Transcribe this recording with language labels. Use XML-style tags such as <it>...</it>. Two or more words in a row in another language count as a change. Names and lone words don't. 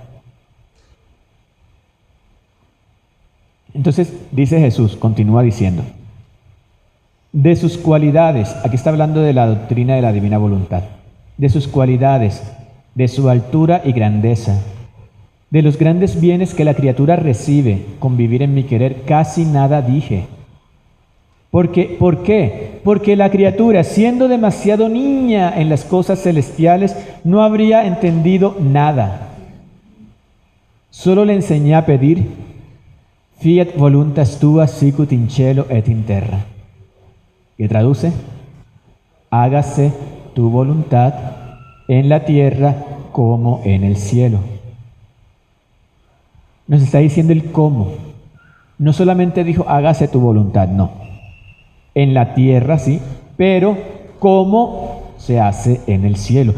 <es>Entonces dice Jesús, continúa diciendo, de sus cualidades, aquí está hablando de la doctrina de la divina voluntad, de sus cualidades, de su altura y grandeza, de los grandes bienes que la criatura recibe con vivir en mi querer, casi nada dije. ¿Por qué? Porque la criatura, siendo demasiado niña en las cosas celestiales, no habría entendido nada. Solo le enseñé a pedir,</es> <la>fiat voluntas tua sicut in cielo et in terra.</la> <es>¿Qué traduce? Hágase tu voluntad en la tierra como en el cielo. Nos está diciendo el cómo. No solamente dijo, hágase tu voluntad, no. En la tierra, sí, pero ¿cómo se hace en el cielo?</es>